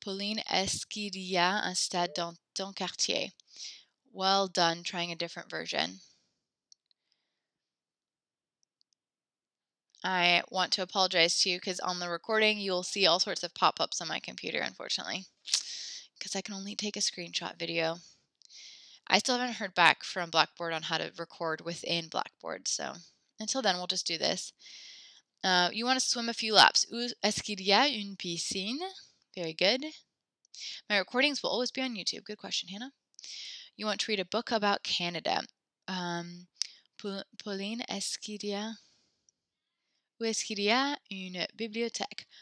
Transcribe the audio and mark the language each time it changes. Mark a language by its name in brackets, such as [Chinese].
[French] Pauline, est-ce qu'il y a un stade dans ton quartier? [English] Well done, trying a different version. I want to apologize to you because on the recording you'll see all sorts of pop-ups on my computer, unfortunately, because I can only take a screenshot video. I still haven't heard back from Blackboard on how to record within Blackboard, so until then we'll just do this. You want to swim a few laps. [French] Où est-ce qu'il y a une piscine? [English] Very good. My recordings will always be on YouTube. Good question, Hannah. You want to read a book about Canada. [French] Pauline, est-ce qu'il y a... Où est-ce qu'il y a une bibliothèque?